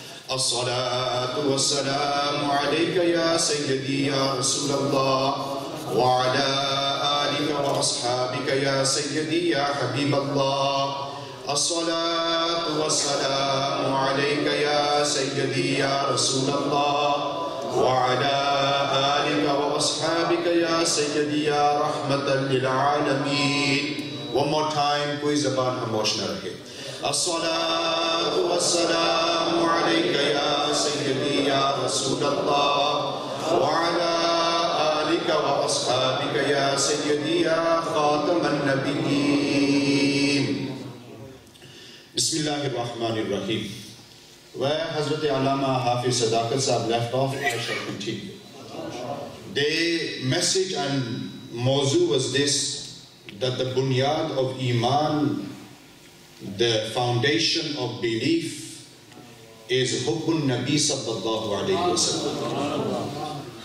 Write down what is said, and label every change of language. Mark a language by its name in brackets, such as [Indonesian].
[Arabic] الصلاة والسلام عليك يا سيدي يا رسول الله وعلى آلك وأصحابك يا سيدي يا حبيب الله. الصلاة والسلام عليك يا سيدي يا رسول الله وعلى آلك وأصحابك يا سيدي يا رحمة للعالمين. [English] One more time, [Urdu] कोई ज़बान खामोश न रहे. [Arabic] الصلاة والسلام عليك يا سيدي يا رسول الله وعلى آلك وأصحابك يا سيدي يا خاتم النبيين. بسم الله الرحمن الرحيم. [English] Where Hazrat Alama Hafiz Sadaqat Sahib left off, I shall continue. The message and mawzu was this, that the bunyad of Iman the foundation of belief is Hubbun Nabi sallallahu alayhi wa sallam.